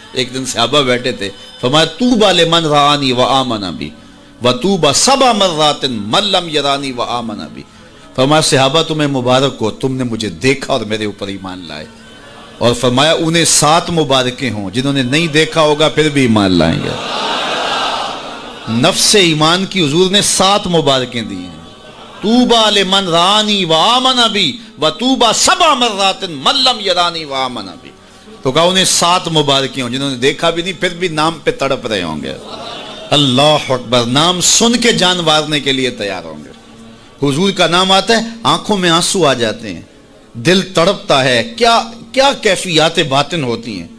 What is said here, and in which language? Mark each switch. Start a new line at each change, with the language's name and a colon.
Urdu: ایک دن صحابہ بیٹھے تھے, فرمایا
Arabic: طوبی لمن رآنی وآمن بی وطوبی سبع مرات من لم یرانی وآمن بی.
Urdu: فرمایا صحابہ تمہیں مبارک ہو, تم نے مجھے دیکھا اور میرے اوپر ایمان لائے. اور فرمایا انہیں 7 مبارکیں ہوں جنہوں نے نہیں دیکھا ہوگا پھر بھی ایمان لائیں گے. نفس ایمان کی حضور نے 7 مبارکیں دی ہیں.
Arabic: طوبی لمن رآنی وآمن بی وطوبی سبع مرات من لم یرانی وآمن بی.
Urdu: تو کہا انہیں 7 مبارکیں ہوں جنہوں نے دیکھا بھی نہیں پھر بھی نام پہ تڑپ رہے ہوں گے. اللہ اکبر, نام سن کے جان مارنے کے لیے تیار ہوں گے. حضور کا نام آتا ہے آنکھوں میں آنسو آ جاتے ہیں, دل تڑپتا ہے, کیا کیفیات باطن ہوتی ہیں.